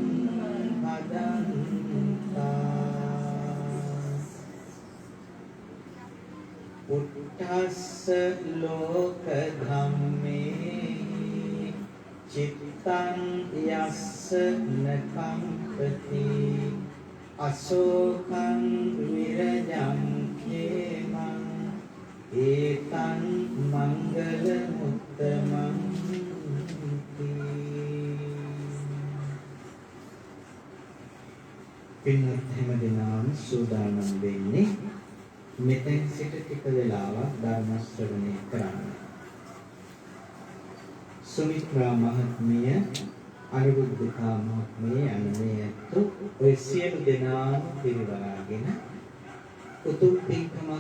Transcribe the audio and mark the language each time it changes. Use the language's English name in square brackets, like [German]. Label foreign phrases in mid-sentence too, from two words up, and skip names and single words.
[Pali] भदन्ता उट्ठस्स लोक धम्मे चित्तं यस्स न कम्पति अशोकं विरजं खेमं एतं मङ्गलमुत्तमं [Sinhala] පින්වත් හැමදෙනාම සූදානම් වෙන්නේ මෙතෙන් සිට ටික වෙලාවක් ධර්ම ශ්‍රවණය කරන්න. සුමිත්‍රා මහත්මිය අනුරුද්ධිකා මහත්මිය යන්නේ ඔය සියලු දෙනාම පිරිවරාගෙන උතුම් පින්කමක්